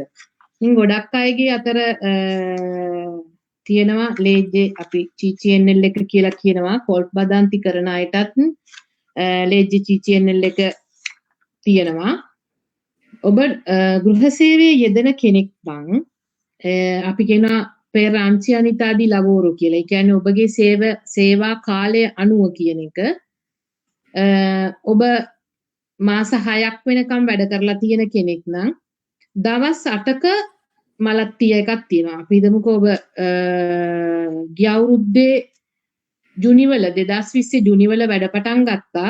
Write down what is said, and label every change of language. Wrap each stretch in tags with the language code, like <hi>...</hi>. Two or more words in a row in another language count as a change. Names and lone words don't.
<si>ඉතින් ගොඩක් අයගේ අතර තියෙනවා ලේජ්ජේ අපි CCNL එක කියලා කියනවා</si> <it>colf badanti</it> <si>කරන අයටත් ලේජ්ජේ CCNL එක තියෙනවා. ඔබ ගෘහ සේවයේ යෙදෙන කෙනෙක් නම් අපි කියනවා</si> <it>per anzianità di lavoro</it> <si>කියලා. ඒ කියන්නේ ඔබගේ සේවා කාලය අනුව කියන එක. ඔබ මාස 6ක් වෙනකම් වැඩ කරලා තියෙන කෙනෙක් නම් දවස් 8ක මලත්තිය එකක් තියෙනවා. අපි හිතමුකෝ ඔබ ගිය අවුරුද්දේ ජුනිවල 2020 ජුනිවල වැඩ පටන් ගත්තා.</si>